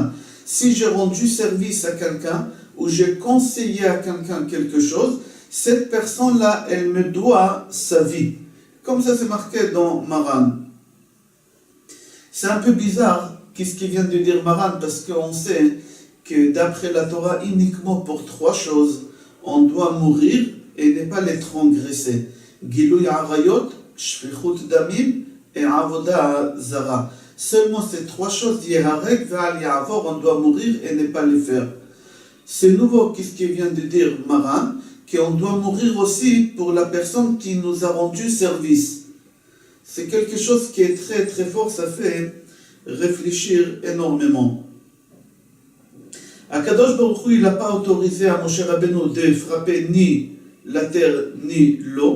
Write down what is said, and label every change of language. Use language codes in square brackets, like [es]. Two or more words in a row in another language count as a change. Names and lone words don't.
[fr] Si j'ai rendu service à quelqu'un, ou j'ai conseillé à quelqu'un quelque chose, cette personne-là, elle me doit sa vie. Comme ça c'est marqué dans Maran. C'est un peu bizarre, qu'est-ce qu'il vient de dire Maran, parce qu'on sait que d'après la Torah, uniquement pour 3 choses, on doit mourir et ne pas les transgresser. [he] גילוי עריות, שפיכות דמים ועבודה זרה. [fr] Seulement ces 3 choses, [he] ייהרג ואל יעבור, [fr] on doit mourir et ne pas les faire. C'est nouveau, qu'est-ce qu'il vient de dire Maran, qu'on doit mourir aussi pour la personne qui nous a rendu service. C'est quelque chose qui est très très fort, ça fait réfléchir énormément. [he] הקדוש ברוך הוא, [fr] il n'a pas autorisé à Moshe Rabbeinu de frapper ni la terre ni l'eau.